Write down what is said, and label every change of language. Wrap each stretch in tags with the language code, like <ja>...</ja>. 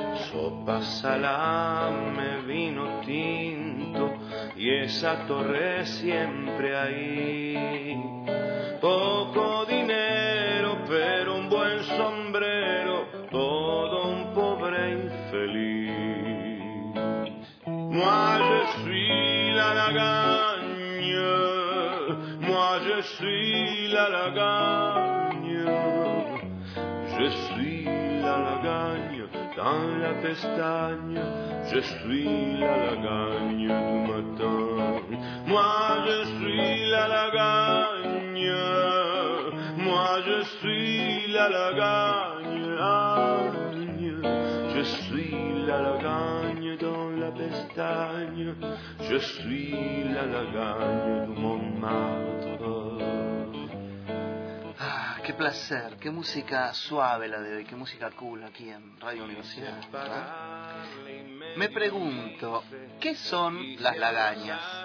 <es>Sopa salame, vino tinto, y esa torre siempre ahí. Poco dinero, pero un buen sombrero, todo un pobre infeliz.</es> <fr>Moi je suis la lagagne, moi je suis la lagagne, je suis la lagagne. Dans la pestaña, je suis la lagagne du matin. Moi, je suis la lagagne, moi, je suis la lagagne. Je suis la lagagne dans la pestaña, je suis la lagagne du Montmartre.</fr> <es>Qué placer, qué música suave la de hoy, qué música cool aquí en Radio Universidad, ¿verdad? Me pregunto, ¿qué son las lagañas?</es>